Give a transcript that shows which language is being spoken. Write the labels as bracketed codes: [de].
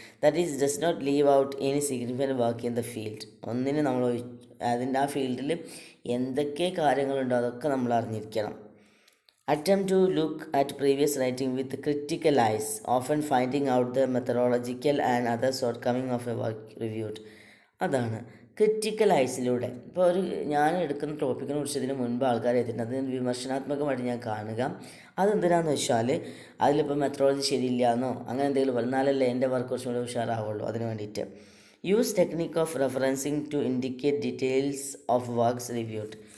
[en] That is does not leave out any significant work in the field. [ml] ഒന്നിന് നമ്മൾ അതിൻ്റെ ആ ഫീൽഡിൽ എന്തൊക്കെ കാര്യങ്ങളുണ്ടോ അതൊക്കെ നമ്മൾ അറിഞ്ഞിരിക്കണം. [en] Attempt to look at previous writing with critical eyes, often finding out the methodological and other shortcoming of a work reviewed. [ml] അതാണ് ക്രിറ്റിക്കൽ ഐസിലൂടെ. ഇപ്പോൾ ഒരു ഞാൻ എടുക്കുന്ന ടോപ്പിക്കിനെ കുറിച്ച് ഇതിന് മുൻപ് ആൾക്കാർ എഴുതിയിട്ടുണ്ട്, അതിന് വിമർശനാത്മകമായിട്ട് ഞാൻ കാണുക. അതെന്തിനാന്ന് വെച്ചാൽ അതിലിപ്പോൾ മെത്തഡോളജി ശരിയില്ല എന്നോ അങ്ങനെ എന്തെങ്കിലും എന്നാലല്ലേ എൻ്റെ വർക്ക് കുറച്ചും കൂടി ഉഷാറാവുള്ളൂ. അതിന് വേണ്ടിയിട്ട് [en] Use technique of referencing to indicate details of works reviewed.